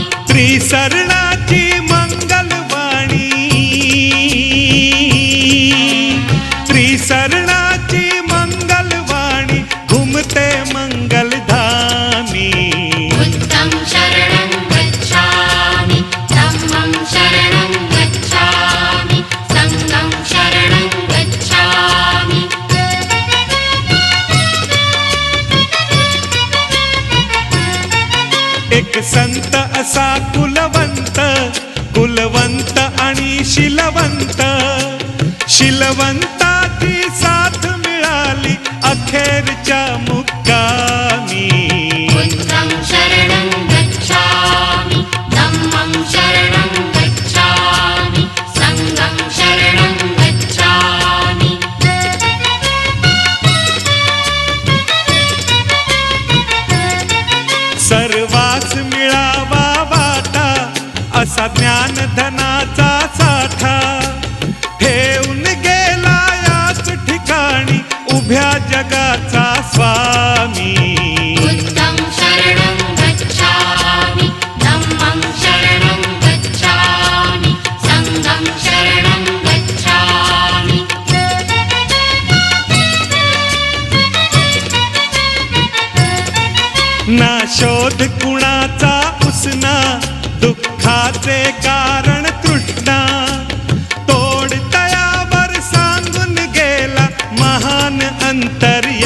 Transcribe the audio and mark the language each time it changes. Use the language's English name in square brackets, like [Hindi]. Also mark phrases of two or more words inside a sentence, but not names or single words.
[Marathi] त्रिसरणाची मंगलवाणी त्रिसरणाची मंगलवाणी घुमते मंगलधामी [Pali] बुद्धं शरणं गच्छामि धम्मं शरणं गच्छामि संघं शरणं गच्छामि [Marathi] एक संत असा कुलवंत कुलवंत आणि शिलवंत शिलवंताची साथ मिळाली अखेरच्या मुक्कामी [Pali] बुद्धं शरणं गच्छामि धम्मं शरणं गच्छामि संघं शरणं गच्छामि [Marathi] सर्वास मिळावा वाटा असा ज्ञानधनाचा साठा ठेवून गेला याच ठिकाणी उभ्या जगाचा स्वामी [Pali] बुद्धं शरणं गच्छामि धम्मं शरणं गच्छामि संघं शरणं गच्छामि [Marathi] ना शोध कुणाचा उसना दुःखाचे कारण तृष्णा तोड तयावर सांगून गेला महान अंतर